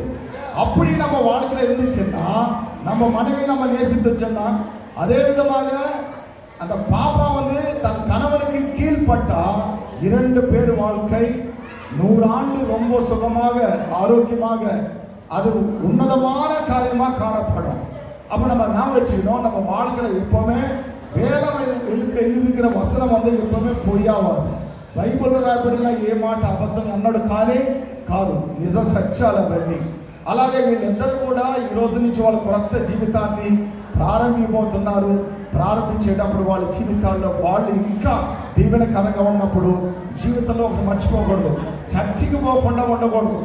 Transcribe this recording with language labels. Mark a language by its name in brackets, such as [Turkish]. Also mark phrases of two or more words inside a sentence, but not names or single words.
[Tamil] அப்படி நம்ம வாழ்க்கையில இருந்துச்சுன்னா, நம்ம மனைவி நம்ம நேசித்துச்சுன்னா, அதே விதமாக அந்த பாப்பா தன் கணவனுக்கு கீழ்பட்டா 2 பேர் வாழ்க்கை 100 ஆண்டு ரொம்ப சுகமாக ஆரோக்கியமாக அது உன்னதமான காரியமாக காணப்படும். அப்ப நம்ம ஞாபகம் வச்சுக்கணும், நம்ம வாழ்க்கையில எப்பவுமே வேதம் எழுதிக்கிற வசனம் எப்பவுமே பொய்யாவாது. [Telugu] బైబిల్లో రాయబడిన ఏ మాట అబద్ధం అన్నాడు కాదు, నిజ సత్యాలవన్నీ. అలాగే వీళ్ళందరూ కూడా ఈ రోజు నుంచి వాళ్ళ కొత్త జీవితాన్ని ప్రారంభించబోతున్నారు. ప్రారంభించేటప్పుడు వాళ్ళ జీవితాల్లో వాళ్ళు ఇంకా దీవెనకరంగా ఉన్నప్పుడు జీవితంలో ఒకటి మర్చిపోకూడదు, చర్చికి పోకుండా ఉండకూడదు.